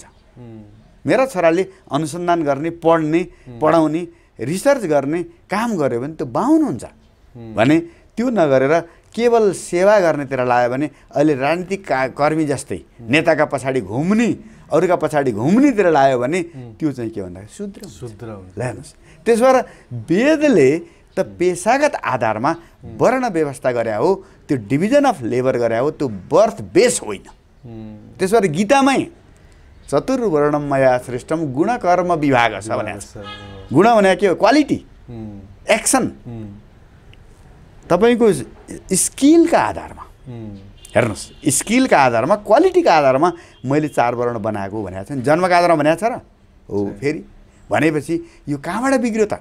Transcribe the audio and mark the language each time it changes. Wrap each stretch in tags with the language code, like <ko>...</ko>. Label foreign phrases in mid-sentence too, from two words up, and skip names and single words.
<ne>मेरा छोराले अनुसन्धान गर्ने, पढ्ने, पढाउने, रिसर्च गर्ने काम गर्यो भने त्यो बाहुन हुन्छ भने, त्यो नगरेर केवल सेवा गर्नेतिर लायो भने, अहिले राजनीतिक कर्मी जस्तै नेताका पछाडि घुम्ने, अरूका पछाडि घुम्नेतिर लायो भने त्यो चाहिँ के भन्दाखेरि शूद्र हुन्छ। हेर्नुहोस्, त्यसो भएर वेदले त पेसागत आधारमा वर्ण व्यवस्था गरे हो, त्यो</ne> <en>division of labour</en> <ne>गरे हो, त्यो</ne> <en>birth base</en> <ne>होइन। त्यसो भएर गीतामै</ne> <sa>चतुर्वर्णम मया श्रेष्ठम गुण कर्म विभाग</sa> <ne>छ भने, गुण भने के हो?</ne> <en>quality, action,</en> <ne>तपाईँको स्किलका आधारमा हेर्नुहोस्, स्किलका आधारमा, क्वालिटीका आधारमा मैले 4 वर्ण बनाएको भनेको छ नि। जन्मका आधारमा भनेको छ र हो? फेरि भनेपछि यो कहाँबाट बिग्रियो त?</ne>